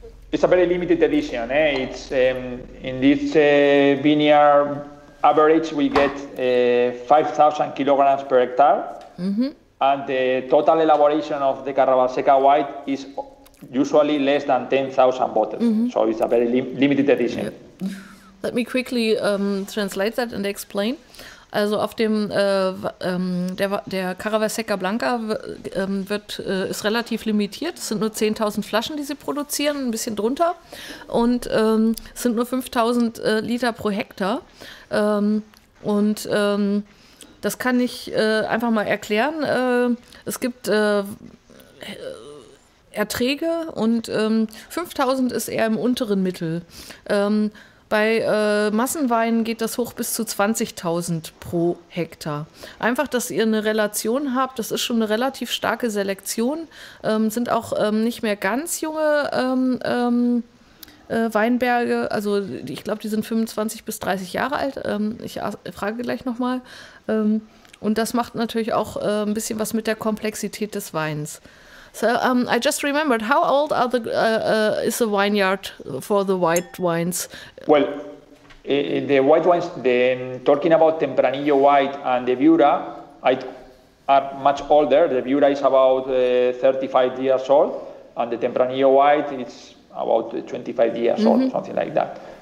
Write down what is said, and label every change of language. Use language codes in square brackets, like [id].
[en] It's a very limited edition. It's in this vineyard average we get 5,000 kilograms per hectare, and the total elaboration of the Carravalseca white is usually less than 10,000 bottles. So it's a very limited edition. Let me quickly translate that and explain. [de] Also auf dem der Carravalseca Blanca ist relativ limitiert. Es sind nur 10.000 Flaschen, die sie produzieren, ein bisschen drunter. Und es sind nur 5.000 Liter pro Hektar. Das kann ich einfach mal erklären. Es gibt Erträge und 5.000 ist eher im unteren Mittel. Bei Massenweinen geht das hoch bis zu 20.000 pro Hektar. Einfach, dass ihr eine Relation habt, das ist schon eine relativ starke Selektion. Sind auch nicht mehr ganz junge Weinberge, also ich glaube, die sind 25 bis 30 Jahre alt. Ich frage gleich nochmal. Und das macht natürlich auch ein bisschen was mit der Komplexität des Weins. [en] So I just remembered, how old is the vineyard for the white wines? Well, the white wines, talking about Tempranillo White and the Viura, are much older. The Viura is about 35 years old, and the Tempranillo White is about 25 years old, something like that.